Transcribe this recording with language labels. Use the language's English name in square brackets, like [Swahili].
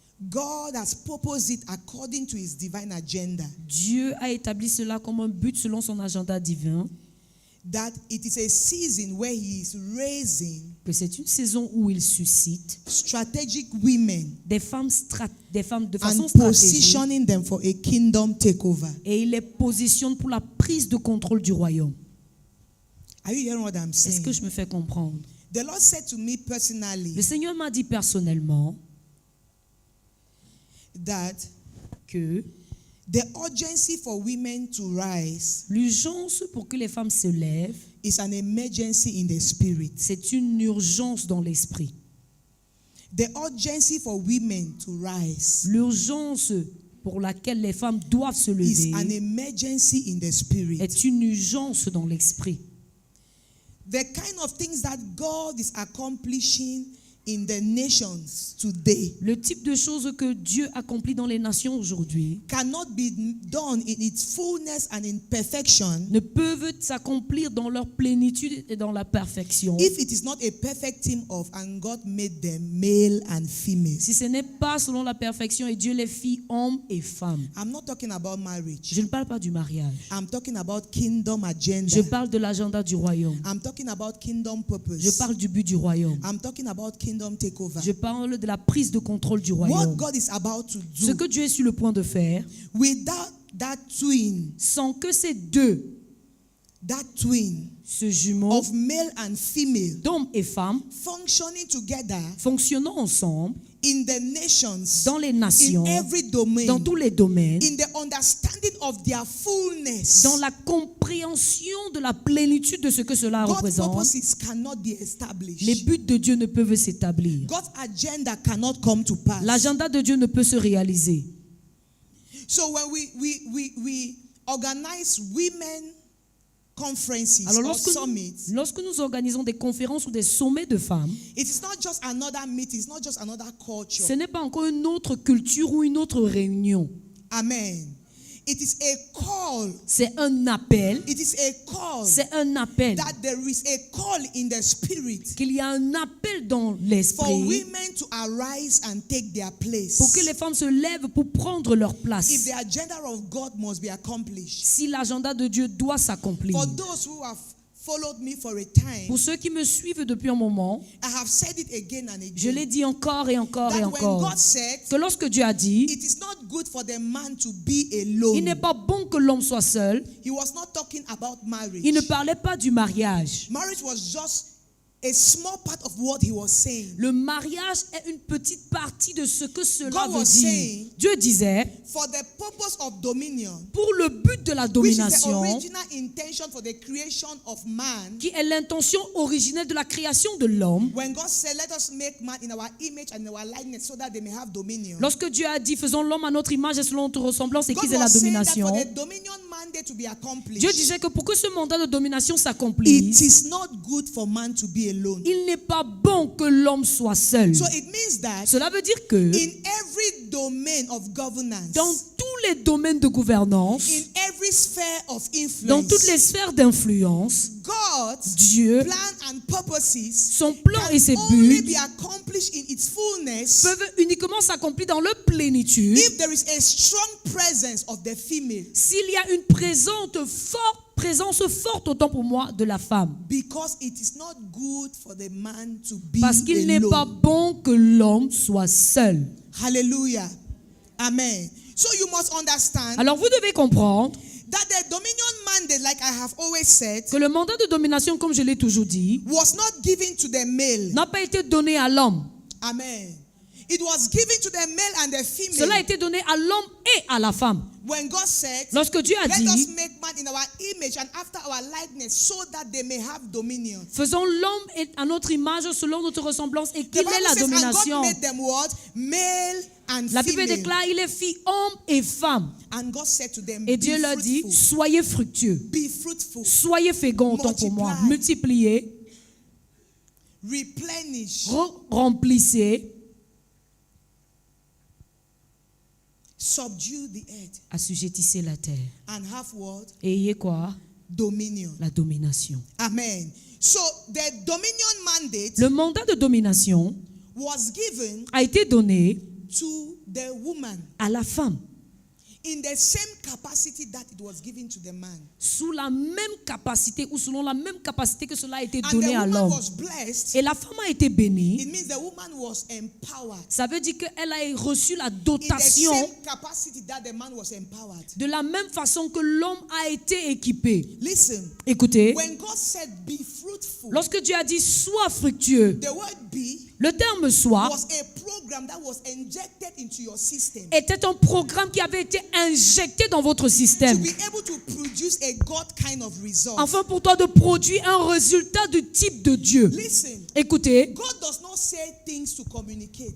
[English] God has purposed it according to his divine agenda. [French] Dieu a établi cela comme un but selon son agenda divin, [English] That it is a season where he is raising [French] que c'est une saison où il suscite [English] strategic women [French] des femmes de façon [English] and [French] stratégique [English] positioning them for a kingdom takeover. [French] et il les positionne pour la prise de contrôle du royaume. [English] Are you hearing what I'm [French] Est-ce [English] saying? [French] que je me fais comprendre? [English] The Lord said to me personally [French] Le Seigneur m'a dit personnellement [English] that [French] que [English] the urgency for women to rise [French] l'urgence pour que les femmes se lèvent, [English] is an emergency in the spirit. [French] c'est une urgence dans l'esprit. [English] The urgency for women to rise [French] L'urgence pour laquelle les femmes doivent se [English] is an [French] lever [English] emergency in the spirit. [French] est une urgence dans l'esprit. [English] The kind of things that God is accomplishing in the nations today [French] Le type de choses que Dieu accomplit dans les nations aujourd'hui [English] cannot be done in its fullness and in perfection [French] ne peuvent s'accomplir dans leur plénitude et dans la perfection [English] if it is not a perfect team of and God made them male and female. [French] si ce n'est pas selon la perfection et Dieu les fit hommes et femmes. [English] I'm not talking about marriage. [French] Je ne parle pas du mariage. [English] I'm talking about kingdom agenda. [French] Je parle de l'agenda du royaume. [English] I'm talking about kingdom purpose. [French] Je parle du but du royaume. [English] I'm talking about kingdom takeover. [French] Je parle de la prise de contrôle du [English] What [French] royaume. [English] God is about to [French] Ce [English] do [French] que Dieu est sur le point de faire, [English] without that twin, [French] sans que ces deux, ce jumeau [English] of male and female [French] d'hommes et femmes, [English] functioning together [French] fonctionnant ensemble [English] in the nations, [French] dans les [English] in [French] nations, [English] every domain, [French] dans tous les domaines, [English] in the understanding of their fullness. [French] dans la compréhension de la plénitude de ce que cela [English] God's [French] représente. [English] purposes cannot be established. [French] Les buts de Dieu ne peuvent s'établir. [English] God's agenda cannot come to pass. [French] L'agenda de Dieu ne peut se réaliser. [English] So when we organize women conferences [French] Alors [English] or summits, [French] lorsque nous organisons des conférences ou des sommets de femmes, [English] it is not just another meeting, it's not just another culture. [French] ce n'est pas encore une autre culture ou une autre réunion. [English] Amen. It is a call. [French] C'est un appel. [English] It is a call. [French] C'est un appel. [English] That there is a call in the spirit [French] Qu'il y a un appel dans [English] for [French] l'esprit [English] women to arise and take their place. [French] pour que les femmes se lèvent pour prendre leur [English] If [French] place. [English] the agenda of God must be accomplished. [French] Si l'agenda de Dieu doit s'accomplir. [English] For those who have followed me for a time, [French] Pour ceux qui me suivent depuis un moment, [English] I have said it again and again. [French] je l'ai dit encore et encore et [English] That when [French] encore, [English] God said, [French] que lorsque Dieu a dit, [English] it is not good for the man to be alone. [French] il n'est pas bon que l'homme soit seul, [English] He was not talking about marriage. [French] il ne parlait pas du mariage. [English] Marriage was just a small part of what he was saying. [French] Le mariage est une petite partie de ce que cela [English] God [French] veut [English] was [French] dire. [English] saying, [French] Dieu disait, [English] for the purpose of dominion, [French] pour le but de la [English] which is the [French] domination, [English] original intention for the creation of man, [French] qui est l'intention originelle de la création de l'homme, [English] when God said, let us make man in our image and in our likeness so that they may have dominion. [French] lorsque Dieu a dit, faisons l'homme à notre image et selon notre ressemblance et [English] God [French] qu'ils aient la [English] was saying that [French] domination, [English] for the dominion mandate to be accomplished, [French] Dieu disait que pour que ce mandat de domination s'accomplisse, [English] it is not good for man to be alone. [French] il n'est pas bon que l'homme soit seul. [English] So it means that [French] Cela veut dire que [English] in every domain of governance, [French] dans tous les domaines de gouvernance, [English] in every sphere of [French] dans [English] influence, [French] toutes les sphères d'influence, [English] God's [French] Dieu, [English] plan and purposes [French] son plan [English] can [French] et ses [English] only [French] buts [English] be accomplished in its fullness [French] peuvent uniquement s'accomplir dans leur plénitude [English] if there is a strong presence of the female. [French] s'il y a une présence forte autant pour moi de la femme. [English] Because it is not good for the man to be [French] Parce qu'il n'est [English] alone. [French] pas bon que l'homme soit seul. [English] Hallelujah. Amen. So you must understand [French] Alors vous devez comprendre [English] that the dominion mandate, like I have always said, [French] que le mandat de domination, comme je l'ai toujours dit, [English] was not given to the male. [French] n'a pas été donné à l'homme. [English] Amen. It was given to the male and the female. [French] Cela a été donné à l'homme et à la femme. [English] When God said, [French] Lorsque Dieu a [English] let us [French] dit, [English] make man in our image and after our likeness so that they may have dominion. [French] faisons l'homme à notre image selon notre ressemblance, et [English] The [French] qu'il [English] Bible [French] ait la [English] says, and [French] domination. [English] God made them what? Male and [French] La Bible [English] female. [French] déclare, il est fait homme et femme. [English] And God said to them, [French] Et [English] be [French] Dieu leur dit, [English] fruitful. [French] soyez fructueux, [English] Be fruitful. [French] soyez féconds autant pour moi, [English] Multiply. [French] multipliez, [English] Replenish. [French] remplissez, [English] Subdue the earth. [French] assujettissez la terre. [English] And have what? [French] Et ayez quoi? [English] Dominion. [French] La domination. [English] Amen. So the dominion mandate [French] Le mandat de domination [English] was given [French] a été donné [English] to the woman [French] à la femme, [English] in the same capacity that it was given to the man. [French] sous la même capacité ou selon la même capacité que cela a été [English] And the [French] donné à [English] woman [French] l'homme. [English] was blessed. [French] Et la femme a été bénie. [English] It means the woman was empowered [French] Ça veut dire qu'elle a reçu la [English] in the [French] dotation [English] same capacity that the man was empowered. [French] de la même façon que l'homme a été équipé. [English] Listen, [French] Écoutez, [English] when God said be fruitful, [French] lorsque Dieu a dit sois fructueux, [English] the word be [French] le terme sois [English] was a program that was injected into your system [French] était un programme qui avait été injecté dans votre [English] to [French] système, [English] be able to produce a God kind of result. [French] afin pour toi de produire un résultat du type de Dieu. [English] Listen, [French] Écoutez, [English] God does not say things to communicate.